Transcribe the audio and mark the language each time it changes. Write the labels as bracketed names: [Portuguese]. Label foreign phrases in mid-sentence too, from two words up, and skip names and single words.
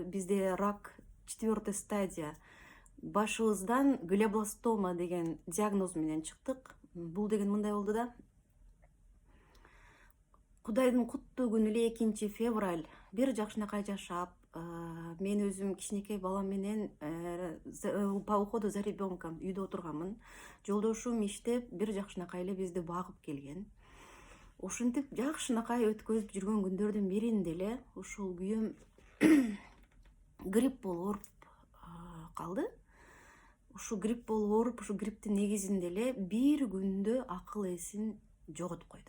[Kyrgyz] Бизде рак 4 стадия. Башыбыздан глиобластома деген диагноз менен чыктык. Бул деген мындай болду да. Кудайдын куттуу күнү эле 2 февраль бир жакшынакай жашап, мен өзүм кичинекей балам менен [Russian] по уходу за ребенком [Kyrgyz] үйдө отурганмын. Жолдошум иштеп, бир жакшынакай эле бизди багып келген. Ошентип жакшынакай өткөзүп жүргөн күндөрдүн биринде эле ушул күйөөм грипп болуп ооруп калды. Ушул грипп болуп ооруп, ушул грипптин негизинде эле бир күндө акыл эсин жоготуп койду.